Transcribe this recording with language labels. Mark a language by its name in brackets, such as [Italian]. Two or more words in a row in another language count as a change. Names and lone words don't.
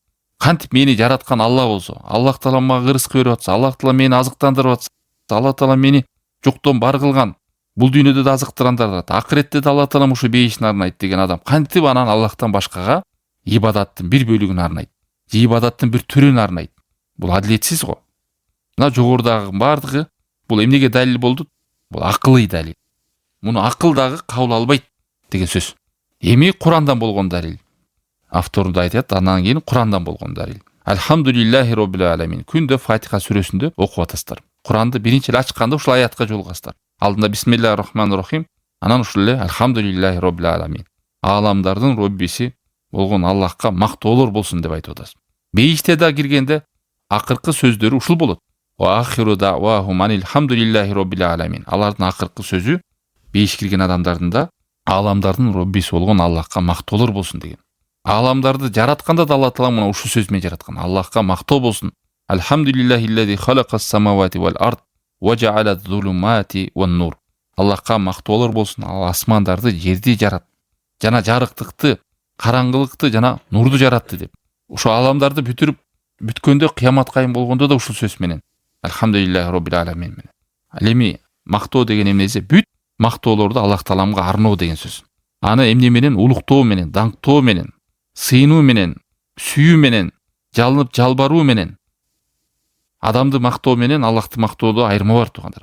[Kyrgyz] Кантип мени жараткан Алла болсо, Аллах таала мага рызык берип атса, Аллах таала мени азыктандырып атса, Аллах таала мени жоктон бар кылган, бул дүйнөдө да азыктырандырат, акыретте да Аллах таала ушу бейишин арнайт деген адам кантип анан Аллахтан башкага ибадаттын бир бөлүгүн арнайт, же ибадаттын бир түрүн арнайт? Бул адилетсиз го. Мына жогорудагы бардыгы бул эмнеге далил болду? Бул акылый далил. Муну акыл дагы кабыл албайт деген сөз. Эми Курандан болгон далил. Автору да айтат, андан кийин Курандан болгон далил. [Arabic] الحمد لله رب العالمين. [Kyrgyz] Күндө Фатиха сүрөсүндө окуп атасыздар. Куранды биринчи эле ачканда ушул аятка жолугасыздар. [Arabic] Алдында بسم الله الرحمن الرحيم, [Kyrgyz] анан ушул эле [Arabic] الحمد لله رب العالمين. [Kyrgyz] Аламдардын роббиси болгон Аллахка мактоолор болсун деп айтып атасыз. Бейиште да киргенде акыркы сөздөрү ушул болот. [Arabic] وآخر دعواهم الحمد لله رب العالمين. [Kyrgyz] Алардын акыркы сөзү бейиш кирген адамдардын да аламдардын роббиси болгон Аллахка мактоолор болсун деген. Аламдарды жаратканда да Алла таала мына ушул сөз менен жараткан. Аллахка мактоо болсун. [Arabic] الحمد لله الذي خلق السماوات والأرض وجعل الظلمات والنور. [Kyrgyz] Аллахка мактоолор болсун. Ал асмандарды, жерди жарат. Жана жарыктыкты, караңгылыкты жана нурду жаратты деп. Ошо аламдарды бүтүрүп бүткөндө кыямат кайым болгондо да ушул сөз менен [Arabic] الحمد لله رب العالمين [Kyrgyz] менен. Ал эми мактоо деген эмне десе, бүт мактоолорду Аллах тааламга арноо деген сөз. Аны эмне менен? Улуктоо менен, даңктоо менен, сыйынуу менен, сүйүү менен, жалынып жалбаруу менен. Адамды мактоо менен Аллахты мактоодо айырма бар туугандар.